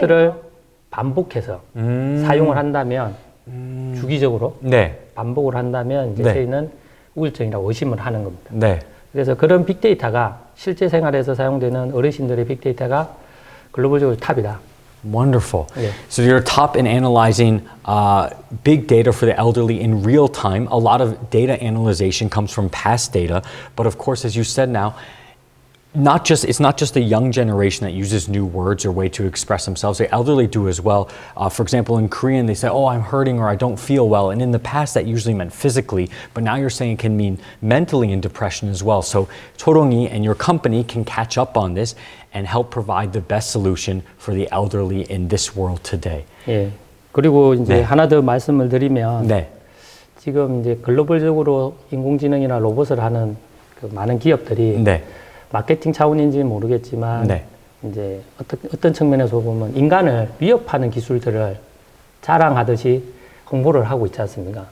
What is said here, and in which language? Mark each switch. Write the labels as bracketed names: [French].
[Korean] 필요해요. 반복해서 사용을 한다면 주기적으로 네. 반복을 한다면 이제 네. 저희는 우울증이라고 의심을 하는 겁니다. 네. 그래서 그런 빅데이터가 실제 생활에서 사용되는 어르신들의 빅데이터가 글로벌적으로 탑이다. [English] Wonderful. Yeah. So you're top in analyzing big data for the elderly in real time. A lot of data analyzation comes from past data, but of course, as you said now, it's not just the young generation that uses new words or way to express themselves. The elderly do as well. For example, in Korean, they say, "Oh, I'm hurting" or "I don't feel well," and in the past, that usually meant physically, but now you're saying it can mean mentally in depression as well. So 초롱이 and your company can catch up on this and help provide the best solution for the elderly in this world today. [Korean] 예. 그리고 이제 네. 하나 더 말씀을 드리면 네. 지금 이제 글로벌적으로 인공지능이나 로봇을 하는 그 많은 기업들이 네. 마케팅 차원인지는 모르겠지만 네. 이제 어떤 측면에서 보면 인간을 위협하는 기술들을 자랑하듯이 홍보를 하고 있지 않습니까?